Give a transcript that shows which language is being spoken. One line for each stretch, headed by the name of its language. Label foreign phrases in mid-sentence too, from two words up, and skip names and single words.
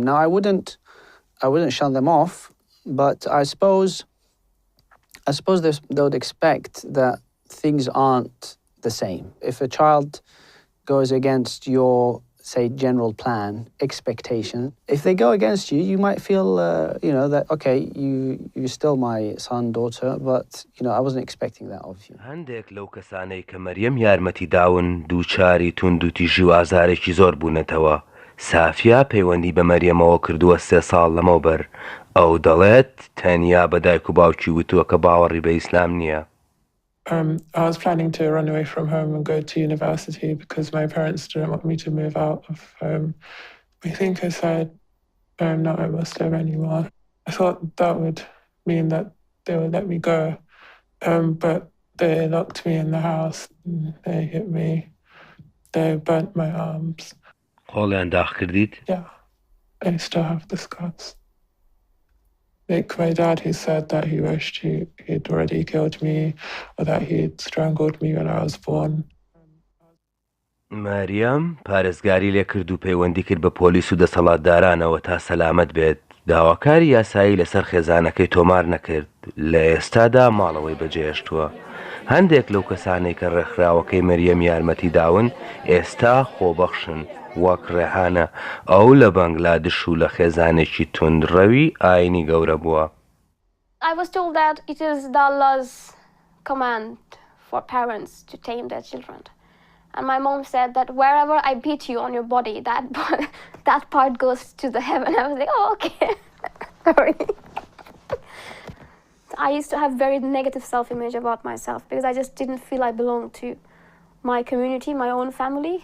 English: Now, I wouldn't shun them off, but I suppose they would expect that things aren't the same. If a child goes against your, say, general plan, expectation, if they go against you, you might feel, you know, that, okay, you're still my son, daughter, but, you know, I wasn't expecting that of you.
Central Kurdish: هەندێک لەو کەسانەی کە مەریەم یارمەتی داون دووچاری توندوتیژی و ئازارێکی زۆر بوونەتەوە سافیا پەیوەندی بە مەریەمەوە کردووە 3 ساڵ لەمەوبەر ئەو دەڵێت تەنیا بە دایک و باوکی وتووە کە باوەڕی بە ئیسلام نییە.
English: I was planning to run away from home and go to university because my parents didn't want me to move out of home. I think I said, I'm not a Muslim anymore. I thought that would mean that they would let me go, but they locked me in the house, they hit me, they burnt my arms. Yeah, I still have the scars. Like my dad, he said that he wished he'd already killed me or that he'd strangled me when I was born.
Central Kurdish: مەریەم پارێزگاری لێ کرد و پەیوەندی کرد بە پۆلیس و دەسەڵاتدارانەوە تا سەلامەت بێت. داواکاری یاسایی لەسەر خێزانەکەی تۆمار نەکرد. لە ئێستادا ماڵەوەی بەجێهێشتووە. هەندێک لەو کەسانەی کە ڕێکخراوەکەی مەریەم یارمەتی داون ئێستا خۆبەخشن. وەک ڕێحانە ئەو لە بەنگلادش و لە خێزانێکی توندڕەوی ئاینی گەورە بووە.
English: I was told that it is Allah's command for parents to tame their children. And my mom said that wherever I beat you on your body, that part goes to the heaven. I was like, oh, okay. Sorry. I used to have very negative self-image about myself because I just didn't feel I belonged to my community, my own family.